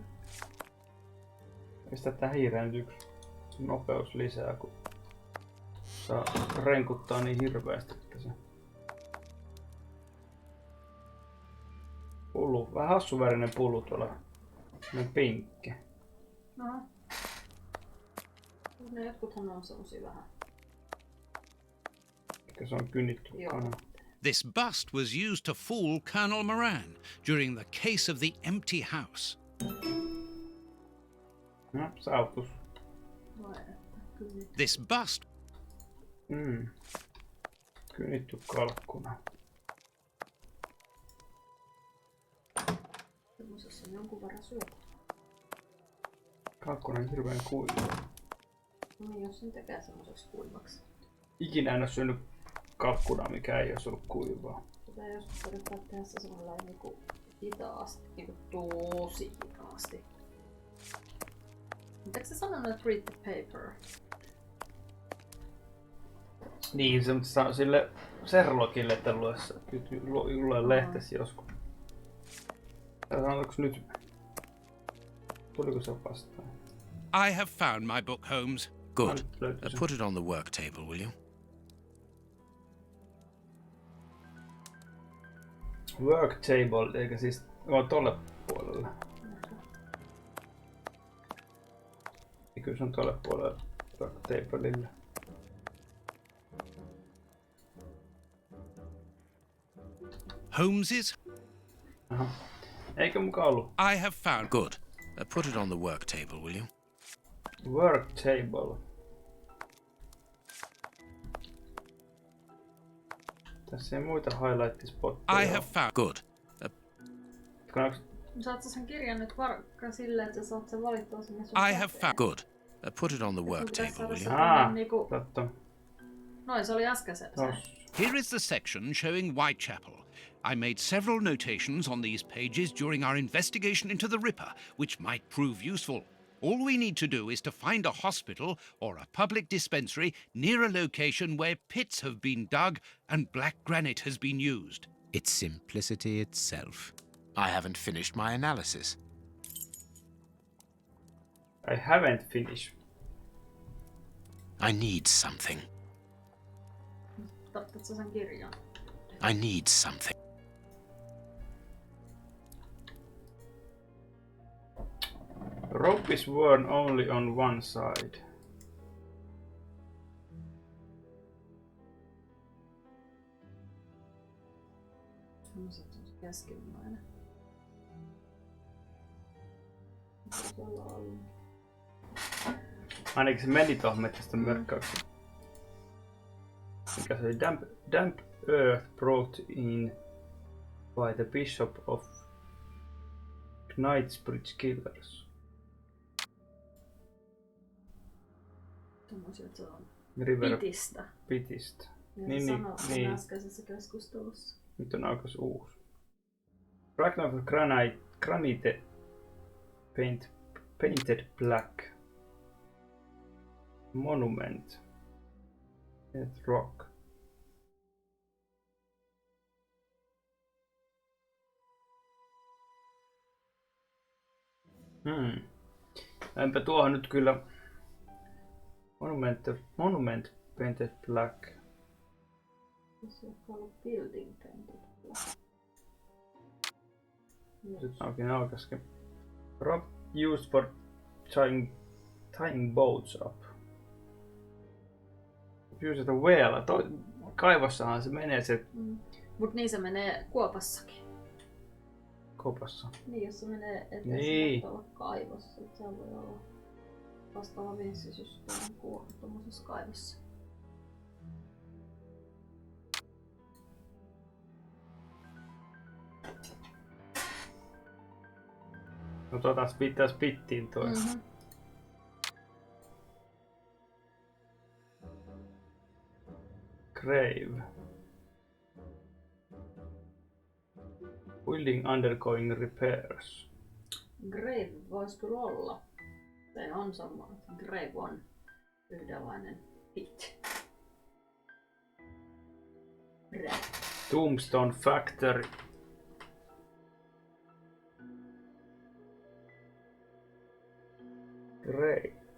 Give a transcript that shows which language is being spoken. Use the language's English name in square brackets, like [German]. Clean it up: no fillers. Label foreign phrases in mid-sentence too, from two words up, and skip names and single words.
[Finnish] Pistää tää hiireen nyt yksi nopeus lisää, kun saa renkuttaa niin hirveästi, että se... Pullu, vähän hassuvärinen pullu tuolla. Ne pinkki. No. Ne jotkuthan on semmosia vähän. Ehkä se on kynnitty kana. [English] This bust was used to fool Colonel Moran during the case of the empty house. [Finnish] No, saavutus. Vai että kyllä. [English] This bust [Finnish] Kynnitty kalkkuna. Semmosessa on jonkun verran syötä. Kalkkuna on hirveän kuiva. No jos sen tekee semmoseksi kuivaksi. Ikinä en oo syönyt kalkkunaa, mikä ei olisi ollut kuivaa. Pitää joskus yrittää tehdä se semmoinen niinku hitaasti, niinku tosi hitaasti. Mutta eikö sä sanonut, että [English] read the paper? [Finnish] Niin, se sanoi sille Sherlockille, että lue lehtesi joskus. Sanotaanko nyt? Tuliko se vastaan? [English] I have found my book, Holmes. Good. Put it on the work table, will you? Work table, [Finnish] eikä siis tolle puolelle. Ja kyllä se on tolle puolelle [English] work tableille. [Finnish] Holmes's? Aha. Eikö mukaan ollut? [English] I have found. Good. Put it on the work table, will you? Work table. [Finnish] Tässä ei muita highlight-spotteja. [English] I have found. Good. [Finnish] Saat sä sen kirjan nyt varkkaan silleen, että sä saat sen valittua sinne sun [English] I have found. Good. Put it on the work table, will you? [Finnish] Niinku... Totta. Noin, se oli äsken se. [English] Here is the section showing Whitechapel. I made several notations on these pages during our investigation into the Ripper, which might prove useful. All we need to do is to find a hospital or a public dispensary near a location where pits have been dug and black granite has been used. It's simplicity itself. I haven't finished my analysis. I haven't finished. I need something. [Finnish] Tarvitsetko sä sen kirjan? [English] I need something. Rope is worn only on one side. [Finnish] No se on keskimmäinen. Ainakin se meni tuohon metsästä mörkkäykseen. Mikä se oli? [English] Damp earth brought in by the Bishop of Knightsbridge Killers. [Finnish] Tommosia, että se on River pitistä. Pitistä. Ja Niin, niin. Äskeisessä keskustelussa. Nyt on alkas uusi. [English] Fragment of granite painted black. Monument. It's rock. [Finnish] Enpä tuohon nyt kyllä [English] monument painted black. [Finnish] Se on ollut [English] building painted black. [Finnish] Nyt onkin alkaskin. [English] Rock used for tying boats up. Use it a whale. [Finnish] Kaivossahan se menee se Mut niin se menee kuopassakin. kopassa. Niin, jos se menee eteen, Niin. se olla kaivossa. Se voi olla vastaava vinssisysteemi kuin tuommoisessa kaivossa. No pitäis pittiin toi. Mm-hmm. [English] Grave. Building undergoing repairs. [Finnish] Grave voisi kyllä olla. Se on sama. Grave on yhdenlainen pit. [English] Tombstone factory. Grave.